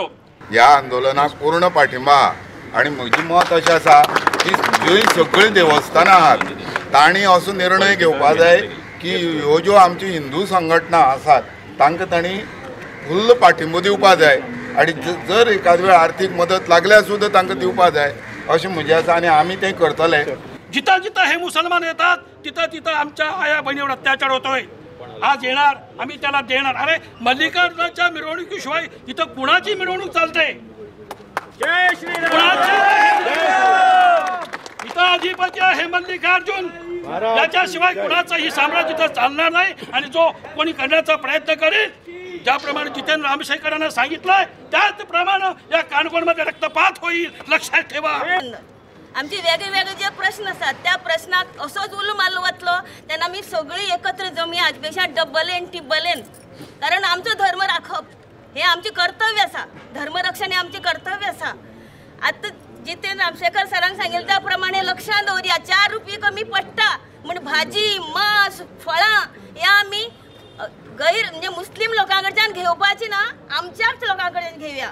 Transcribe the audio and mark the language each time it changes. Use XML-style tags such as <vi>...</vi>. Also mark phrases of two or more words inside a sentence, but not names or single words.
<kok>ह्या आंदोलनाक पूर्ण पाठिंबा आणि म्हजें मत अशें आसा की ज्यो सगळीं देवस्थानां आहात तांणी असो निर्णय घेवपा जाय की ह्यो ज्यो आमच्यो हिंदू संघटना आसात तांकां तांणी फुल्ल पाठिंबो दिवपा जाय आणि जर एखाद वेळ आर्थीक मदत लागल्यार सुद्दां तांकां दिवपा जाय अशें म्हजें आसा आणि आमी तें करतले.</kok> <mr>जिथं जिथं हे मुसलमान येतात तिथं तिथं आमच्या आया बहिणीवर अत्याचार होतोय. आज येणार आम्ही त्याला देणार. अरे मल्लिकार्जुनाच्या मिरवणुकीशिवाय इथं कुणाची मिरवणूक चालते? जय श्रीराम. इथं अधिपती आहे मल्लिकार्जुन, त्याच्याशिवाय कुणाचंही साम्राज्य इथं चालणार नाही. आणि जो कोणी करण्याचा प्रयत्न करेल, ज्याप्रमाणे जितेंद्र रामशेखरांना सांगितलंय त्याचप्रमाणे या कानकोणमध्ये रक्तपात होईल, लक्षात ठेवा.</mr> <kok>आमचे वेगळे जे प्रश्न असतात त्या प्रश्नाक असोच उलो मारलो वतलो तेन्ना आमी सगळी एकत्र जमी हाजपेक्षा डबलेन टिबलेन, कारण आमचो धर्म राखप हे आमचे कर्तव्य आसा. धर्मरक्षण हे आमचे कर्तव्य आसा. आता जितेंद्र रामशेखर सरांक सांगितले त्या प्रमाणे लक्षात दवरया, 4 रुपये कमी पडटा म्हण भाजी मांस फळां हे आमी गैर म्हणजे मुस्लिम लोकांकडच्यान घेवपाची ना, आमच्याच लोकांकडेन घेवया.</kok>